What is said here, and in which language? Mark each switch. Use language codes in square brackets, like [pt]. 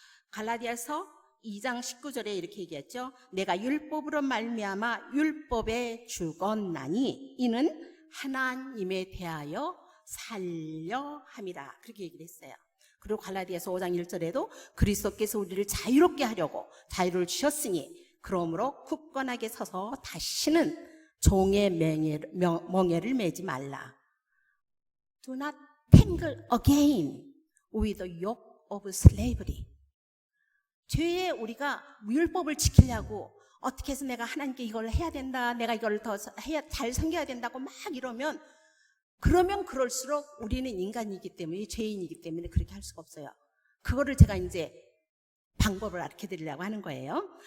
[ko] 갈라디아서 2장 19절에 이렇게 얘기했죠. 내가 율법으로 말미암아 율법에 죽었나니 이는 하나님에 대하여 살려 함이라. 그렇게 얘기를 했어요. 그리고 갈라디아서 5장 1절에도 그리스도께서 우리를 자유롭게 하려고 자유를 주셨으니 그러므로 굳건하게 서서 다시는 종의 멍에를 매지 말라. [en] Do not tangle again with the yoke of slavery. [ko] 죄에 우리가 율법을 지키려고 어떻게 해서 내가 하나님께 이걸 해야 된다, 내가 이걸 더 잘 섬겨야 된다고 막 이러면, 그러면 그럴수록 우리는 인간이기 때문에, 죄인이기 때문에 그렇게 할 수가 없어요. 그거를 제가 이제 방법을 가르쳐 드리려고 하는 거예요.